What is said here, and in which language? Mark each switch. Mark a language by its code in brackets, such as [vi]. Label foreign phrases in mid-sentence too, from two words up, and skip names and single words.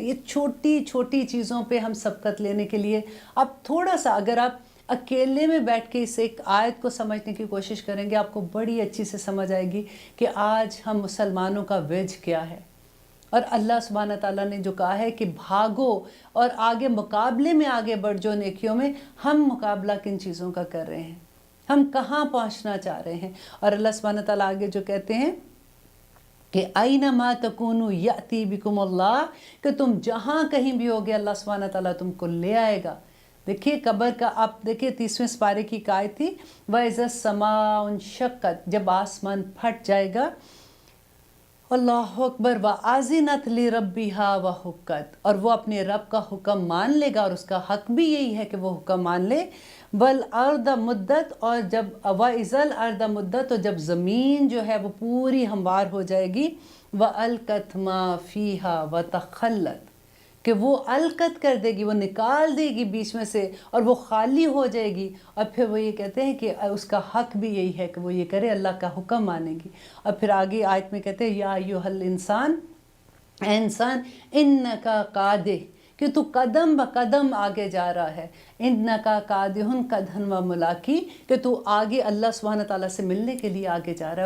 [hi] ये छोटी छोटी चीज़ों पे हम सबकत लेने के लिए अब थोड़ा सा अगर आप अकेले में बैठ के इस एक आयत को समझने की कोशिश करेंगे, आपको बड़ी अच्छी से समझ आएगी कि आज हम मुसलमानों का वेज क्या है। और [ar] الله سبحان تعالى [hi] ने जो कहा है कि भागो और आगे मुकाबले में आगे बढ़ जो नेकियों में, हम मुकाबला किन चीज़ों का कर रहे हैं, हम कहाँ पहुँचना चाह रहे हैं। [ar] और الله سبحان تعالى [hi] आगे जो कहते हैं कि [ar] أينما تكونوا يأت بكم الله, [hi] कि तुम जहाँ कहीं भी होगे [ar] الله سبحان تعالى [hi] तुमको ले आएगा। देखिए कब्र का, आप देखिए 30वें पारे की आयत थी, [ar] وإذا السماء انشقت, [hi] जब आसमान फट जाएगा, [ar] الله أكبر, وأذنت لربها وحقت, [hi] और वो अपने रब का हुक्म मान लेगा और उसका हक भी यही है कि वो हुक्म मान ले। [ar] والأرض مدت, [hi] और जब [ar] وإذا الأرض مدت, [hi] तो जब ज़मीन जो है वो पूरी हमवार हो जाएगी, [ar] وألقت ما فيها وتخلت, [hi] कि वो अलकत कर देगी, वो निकाल देगी बीच में से और वो खाली हो जाएगी। और फिर वो ये कहते हैं कि उसका हक भी यही है कि वो ये करे, अल्लाह का हुक्म मानेगी। और फिर आगे आयत में कहते हैं [ar] يا أيها الإنسان, [hi] ए इंसान, [ar] إنك كادح, [hi] कि तू कदम ब कदम आगे जा रहा है, [ar] إنك كادح كدحا وملاقي, [hi] कि तू आगे [ar] الله سبحان تعالى [hi] से मिलने के लिए आगे जा रहा है।